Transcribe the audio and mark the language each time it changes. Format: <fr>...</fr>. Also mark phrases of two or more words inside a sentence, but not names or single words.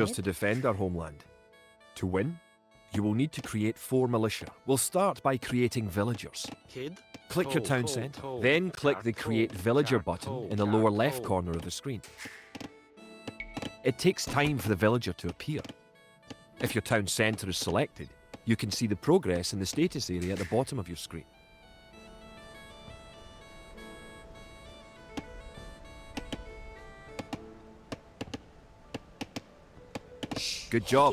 <en>bonnet. to defend our homeland. To win, you will need to create 4 militia. We'll start by creating villagers. Kid. Click your Toe, town toe, centre. toe, Then click the toe, Create Villager toe, button toe, in the lower toe. left corner of the screen. It takes time for the villager to appear. If your town centre is selected, you can see the progress in the status area at the bottom of your screen. Good job.</en>